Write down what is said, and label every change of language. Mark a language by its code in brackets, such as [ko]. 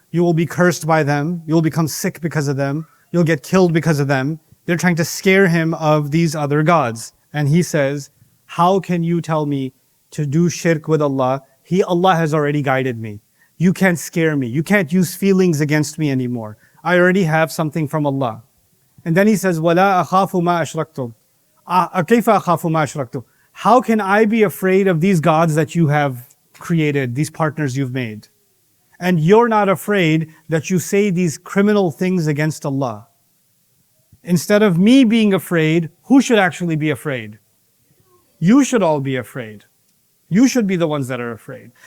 [en] You will be cursed by them. You will become sick because of them. You'll get killed because of them. They're trying to scare him of these other gods. And he says, how can you tell me to do shirk with Allah? Allah has already guided me. You can't scare me. You can't use feelings against me anymore. I already have something from Allah. And then he says, [ar] وَلَا أَخَافُ مَا أَشْرَكْتُمْ كَيْفَ أَخَافُ مَا أَشْرَكْتُمْ. [en] How can I be afraid of these gods that you have created, these partners you've made? And you're not afraid that you say these criminal things against Allah. Instead of me being afraid, who should actually be afraid? You should all be afraid. You should be the ones that are afraid.